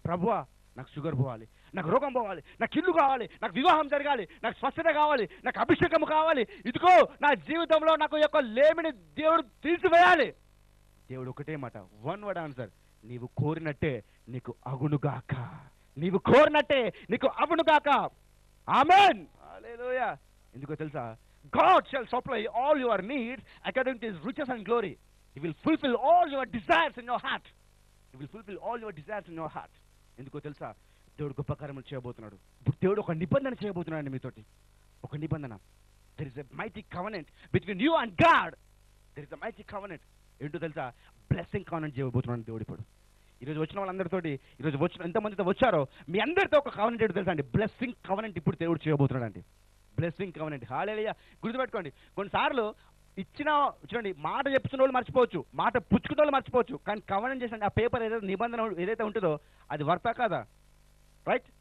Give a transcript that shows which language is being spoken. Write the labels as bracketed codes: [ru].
[te] ప్రభువా నాకు షుగర్ పోవాలి, నాకు రోగం పోవాలి, నాకు ఇల్లు కావాలి, నాకు వివాహం జరగాలి, నాకు స్వస్థత కావాలి, నాకు అభిషేకం కావాలి, ఇదిగో నా జీవితంలో నాకు యొక్క లేమిని దేవుడు తీసివేయాలి. దేవుడు ఒకటే మాట, [en] one word answer, [te] నీవు కోరినట్టే నీకు అగునుగాక, నీవు కోరినట్టే నీకు అగునుగాక. ఆమేన్. హల్లెలూయా. ఎందుకో తెలుసా? [en] God shall supply all your needs according to His riches and glory. He will fulfill all your desires in your heart. He will fulfill all your desires in your heart. [te] ఎందుకో తెలుసా? దేవుడు గొప్ప కార్యములు చేయబోతున్నాడు. ఇప్పుడు దేవుడు ఒక నిబంధన చేయబోతున్నాడు మీతోటి, ఒక నిబంధన. [en] There is a mighty covenant between you and God. There is a mighty covenant. [te] ఏంటో తెలుసా? బ్లెస్సింగ్ కవెనెంట్ చేయబోతున్నాడు దేవుడు. ఇప్పుడు ఈరోజు వచ్చిన వాళ్ళందరితోటి, ఈరోజు వచ్చిన ఎంతమందితో వచ్చారో మీ అందరితో ఒక కవెనెంట్ ఏంటో తెలుసా అండి? బ్లెస్సింగ్ కవెనెంట్ ఇప్పుడు దేవుడు చేయబోతున్నాడు అండి. Blessing covenant. హల్లెలూయా. గుర్తుపెట్టుకోండి, కొన్నిసార్లు ఇచ్చిన చూడండి మాట చెప్తున్న వాళ్ళు మర్చిపోవచ్చు, మాట పుచ్చుకున్న వాళ్ళు మర్చిపోవచ్చు, కానీ కవెనెంట్ చేసిన ఆ పేపర్ ఏదైతే నిబంధన ఏదైతే ఉంటుందో అది వర్తా కాదా? రైట్.